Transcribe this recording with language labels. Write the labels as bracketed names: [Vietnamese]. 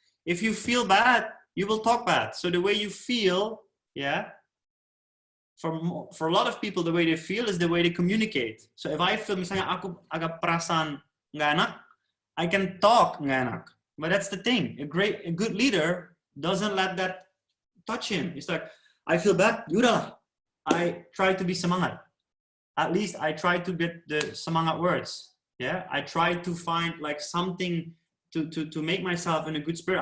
[English] If you feel bad, you will talk bad. So the way you feel, yeah, for a lot of people, the way they feel is the way they communicate. So if I feel [Indonesian] misalnya aku agak perasaan nggak enak, [English] I can talk [Indonesian] nggak enak. [English] But that's the thing. A good leader doesn't let that touch him. It's like, I feel bad, yaudah. I try to be semangat. At least I try to get the semangat words. Yeah, I try to find like something to make myself in a good spirit.